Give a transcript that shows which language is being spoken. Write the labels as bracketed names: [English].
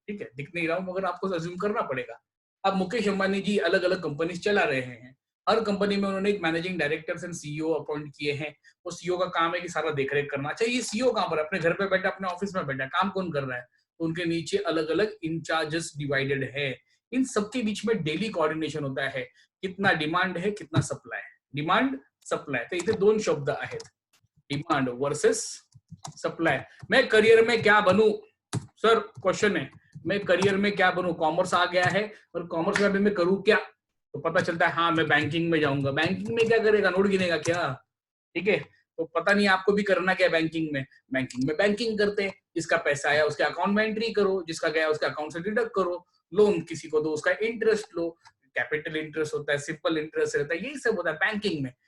[Hindi] ठीक है, दिख नहीं रहा हूँ मगर आपको अज्यूम करना पड़ेगा। अब मुकेश अंबानी जी अलग अलग कंपनी चला रहे हैं, हर कंपनी में उन्होंने एक managing directors and CEO appoint किए हैं। वो सीईओ का काम है कि सारा देखरेख करना। अच्छा, ये सीईओ कहाँ पर, अपने घर पे बैठा, अपने ऑफिस में बैठा, काम कौन कर रहा है, तो उनके नीचे अलग अलग इंचार्जेस डिवाइडेड है। इन सबके बीच में डेली कोऑर्डिनेशन होता है, कितना डिमांड है, कितना सप्लाय है, डिमांड सप्लाय। [Marathi] तो इथे दोन शब्द आहेत, डिमांड वर्सेस सप्लाय। [Hindi] मैं करियर में क्या बनूं, सर क्वेश्चन है, मैं करियर में क्या बनूं, कॉमर्स आ गया है और कॉमर्स में मैं करूं क्या, तो पता चलता है हाँ मैं बैंकिंग में जाऊंगा। बैंकिंग में क्या करेगा, नोट गिनेगा क्या। ठीक है, तो पता नहीं आपको भी करना क्या बैंकिंग में। बैंकिंग में बैंकिंग करते हैं, जिसका पैसा आया उसके अकाउंट में एंट्री करो, जिसका गया उसके अकाउंट से डिडक्ट करो, लोन किसी को दो उसका इंटरेस्ट लो, कैपिटल इंटरेस्ट होता है, सिंपल इंटरेस्ट रहता है, यही सब होता है बैंकिंग में।